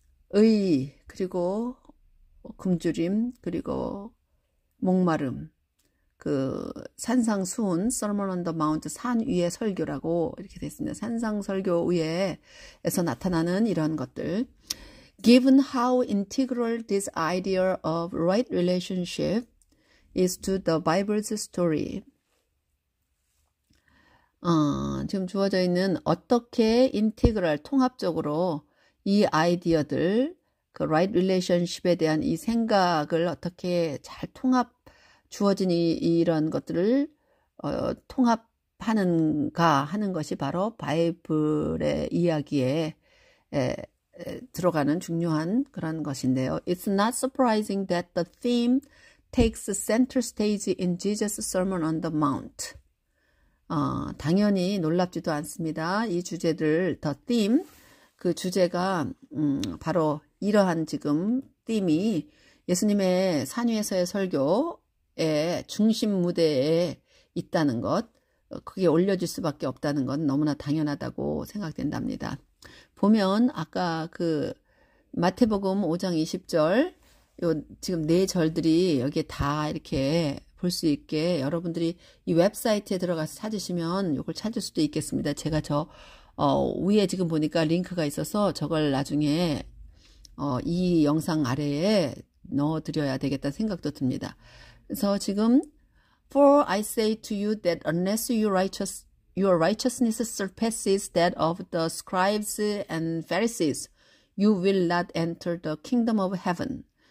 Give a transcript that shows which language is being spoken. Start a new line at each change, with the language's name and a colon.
Korean: 의, 그리고 굶주림, 그리고 목마름, 그 산상수훈,
English: sermon on the mount,
Korean: 산 위의 설교라고 이렇게 됐습니다. 산상설교 위에서 나타나는 이런 것들.
English: Given how integral this idea of right relationship is to the Bible's story.
Korean: 지금 주어져 있는 어떻게 인티그럴, 통합적으로 이 아이디어들, 그 right relationship에 대한 이 생각을 어떻게 잘 주어진 이런 것들을 통합하는가 하는 것이 바로 바이블의 이야기에 들어가는 중요한 그런 것인데요.
English: It's not surprising that the theme takes center stage in Jesus' Sermon on the Mount.
Korean: 당연히 놀랍지도 않습니다. 이 주제들, the theme, 그 주제가 바로 이러한 지금 them이 예수님의 산 위에서의 설교의 중심 무대에 있다는 것, 그게 올려질 수밖에 없다는 건 너무나 당연하다고 생각된답니다. 보면 아까 그 마태복음 5장 20절, 요 지금 네 절들이 여기에 다 이렇게 볼 수 있게 여러분들이 이 웹사이트에 들어가서 찾으시면 이걸 찾을 수도 있겠습니다. 제가 위에 지금 보니까 링크가 있어서 저걸 나중에 이 영상 아래에 넣어드려야 되겠다는 생각도 듭니다. 그래서 지금
English: For I say to you that unless your righteousness surpasses that of the scribes and Pharisees, you will not enter the kingdom of heaven.